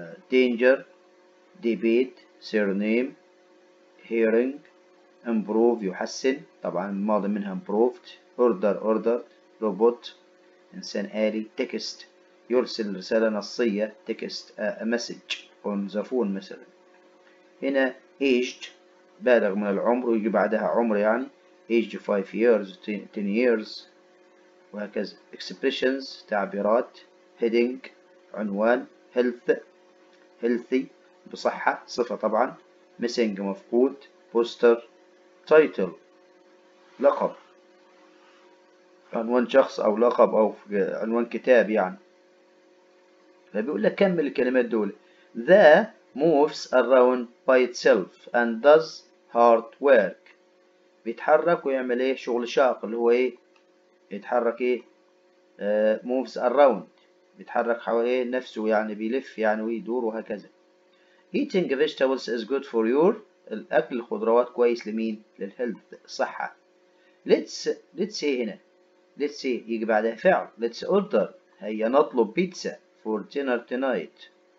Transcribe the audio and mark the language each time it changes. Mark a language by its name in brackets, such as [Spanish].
[English] danger debate surname hearing improve [Arabic] يحسن طبعا الماضي منها [English] improved ordered robot [Arabic] إنسان آلي [English] text [Arabic] يرسل رسالة نصية [English] text a message on the phone [Arabic] مثلا. هنا aged بالغ من العمر ويجي بعدها عمر يعني [English] aged 5 years 10 years [Arabic] وهكذا. expressions تعبيرات heading عنوان healthy بصحة صفة طبعا missing مفقود [English] poster title [Arabic] لقب عنوان شخص أو لقب أو عنوان كتاب يعني. فبيقول لك كمل الكلمات دول. [English] The moves around by itself and does hard work. [Arabic] بيتحرك ويعمل ايه شغل شاق اللي هو ايه يتحرك ايه [English] moves around [Arabic] بيتحرك حوالين نفسه يعني بيلف يعني ويدور وهكذا. [English] Eating vegetables is good for your [Arabic] الأكل الخضروات كويس لمين؟ للهيلث الصحة. [English] Let's say هنا let's say [Arabic] يجي بعدها فعل [English] let's order [Arabic] هيا نطلب بيتزا [English] for dinner tonight.